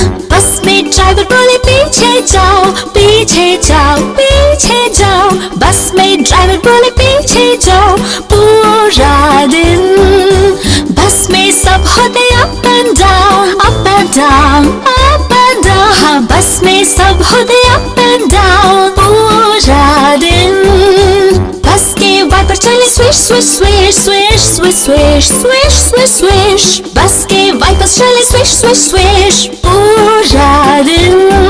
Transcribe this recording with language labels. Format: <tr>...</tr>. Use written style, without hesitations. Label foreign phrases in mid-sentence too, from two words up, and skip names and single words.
<hi>बस में ड्राइवर बोले पीछे जाओ पीछे जाओ पीछे जाओ। बस में ड्राइवर बोले पीछे जाओ पूरा दिन। बस में सब होते</hi> <en>up and down up and down up and down.</en> <hi>हाँ, बस में सब होते</hi> <en>up and down</en> <hi>पूरा दिन। बस के वाइपर चले स्विश स्विश स्विश स्विश स्विश स्विश स्विश स्विश स्विश। बस के वाइपर चले स्विश स्विश स्विश पूरा दिन।</hi>